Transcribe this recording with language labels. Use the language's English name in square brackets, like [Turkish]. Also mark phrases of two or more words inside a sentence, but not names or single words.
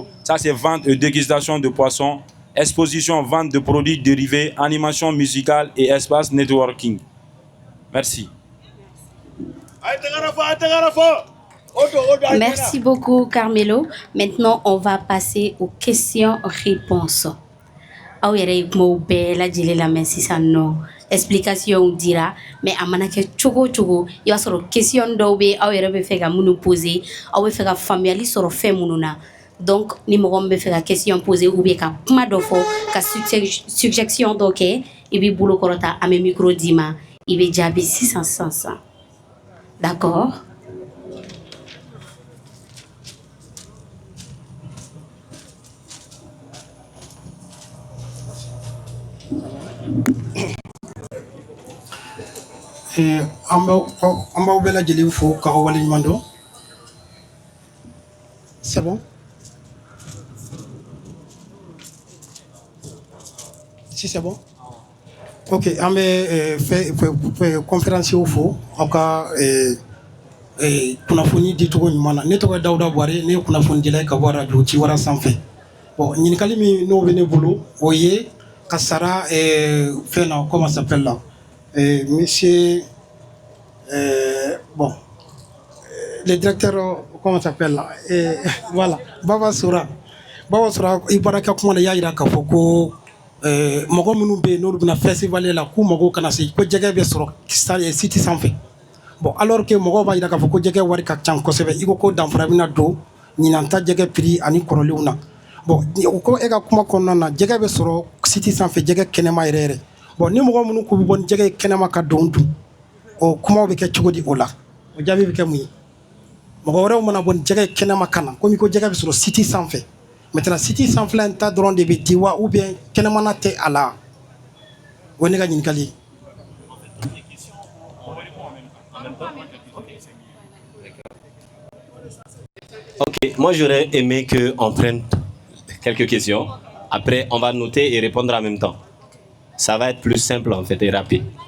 [French] Ça, c'est vente et dégustation de poissons, exposition, vente de produits dérivés, animation musicale et espace networking. Merci. Merci beaucoup, Carmelo. Maintenant, on va passer aux questions-réponses. [Bambara] Aw yɛrɛ ye kumaw bɛɛ lajɛlen lamɛn sisan nɔ explication dira mais a mana kɛ cogo o cogo i b'a sɔrɔ question dɔw bɛ aw yɛrɛ bɛ fɛ ka minnu poser aw bɛ fɛ ka faamuyali sɔrɔ fɛn minnu na donc ni mɔgɔ min bɛ fɛ ka [French] question poser ou bien [Bambara] ka kuma dɔ fɔ ka suggestion dɔ kɛ i b'i bolo kɔrɔta an bɛ micro d'i ma i bɛ jaabi sisan d'accord. An b'aw bɛɛ lajɛlen fo k'aw waleɲuman dɔn. [French] C'est bon? Si c'est bon? [Bambara] Ok, an bɛ conférencier fo aw ka kunnafoni dicogo ɲuman na. Ne tɔgɔ ye Dawuda Buware, ne ye kunnafonidila ye ka bɔ radio Ciwara sanfɛ. Bon, ɲininkali min n'o bɛ ne bolo o ye ka sara fɛn na [French] comment ça s'appelle là? Monsieur, bon, le directeur, comment ça s'appelle là? Voilà, Baba Soura, il paraît que comme on a [Bambara] y'a k'a fɔ ko mɔgɔ minnu bɛ yen n'olu bɛna festival la k'u mago kana se ko jɛgɛ bɛ sɔrɔ site sanfɛ. [French] Bon, alors que [Bambara] mɔgɔw b'a yira k'a fɔ ko jɛgɛ wari ka ca kosɛbɛ, i ko danfara bɛna don ɲinan ta jɛgɛ prix ani kɔrɔlenw na. Bon, o ko e ka kuma kɔnɔna na jɛgɛ bɛ sɔrɔ site sanfɛ jɛgɛ kɛnɛma yɛrɛ yɛrɛ. Bon, ni mɔgɔ minnu ko bɛ bɔ ni jɛgɛ kɛnɛma ka don dun o kumaw bɛ kɛ cogo di o la o jaabi bɛ kɛ mun ye mɔgɔ wɛrɛw mana bɔ ni jɛgɛ kɛnɛma ka na komi ko jɛgɛ bɛ sɔrɔ site sanfɛ maintenant site sanfɛla in ta dɔrɔn de bɛ di wa [French] ou bien [Bambara] kɛnɛmana tɛ a la o ye ne ka ɲininkali ye. [French] Ok, moi j'aurais aimé qu'on prenne quelques questions. Après, on va noter et répondre en même temps. Ça va être plus simple en fait et rapide.